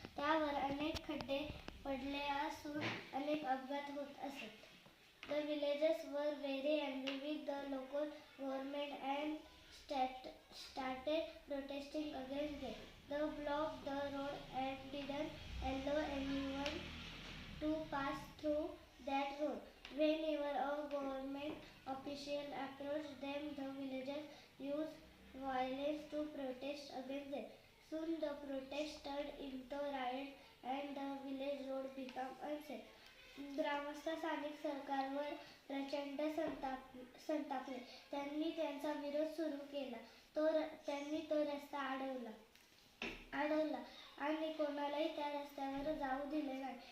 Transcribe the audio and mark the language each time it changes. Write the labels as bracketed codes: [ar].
[mr] त्यावर अनेक खड्डे पडले असून अनेक अपघात होत असत. [en] The villagers were very angry with the local government and started protesting against them. They blocked the road and didn't allow anyone to pass through that road. Whenever a government official approached them, the villagers used violence to protest against them. Soon the protest turned into riot and the village road became unsafe. [mr] ग्रामस्थ स्थानिक सरकारवर प्रचंड संतापले. त्यांनी त्यांचा विरोध सुरू केला. त्यांनी तो रस्ता अडवला आणि कोणालाही त्या रस्त्यावर जाऊ दिले नाही.